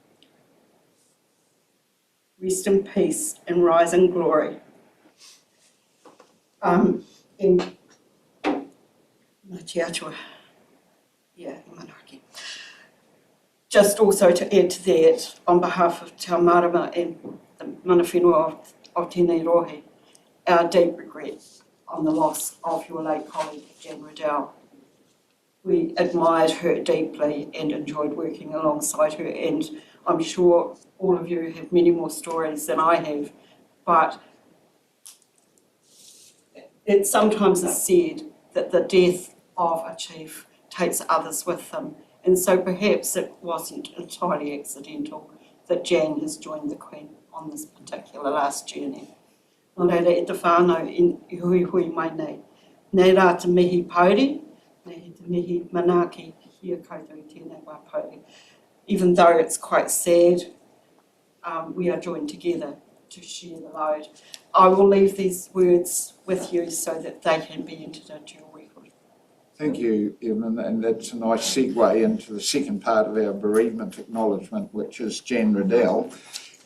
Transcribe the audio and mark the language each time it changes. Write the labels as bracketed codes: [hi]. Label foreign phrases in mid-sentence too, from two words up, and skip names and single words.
[en] Rest in peace and rise in glory. In Ngāti Atua. Yeah, Manaki. Just also to add to that, on behalf of Te Marama and the [mi] mana whenua [en] of [mi] Tēnei Rohe, [en] our deep regret on the loss of your late colleague, Jan Riddell. We admired her deeply and enjoyed working alongside her, and I'm sure all of you have many more stories than I have, but it sometimes is said that the death of a chief takes others with them, and so perhaps it wasn't entirely accidental that Jan has joined the Queen on this particular last journey. [mi] Nō reira e te whānau i hui hui mai nei. Nei rā te mihi pauri, nei te mihi manaki hia koutou i tēnei wā pauri. [en] Even though it's quite sad, we are joined together to share the load. I will leave these words with you so that they can be entered into your record. Thank you, Evelyn, and that's a nice segue into the second part of our bereavement acknowledgement, which is Jan Riddell.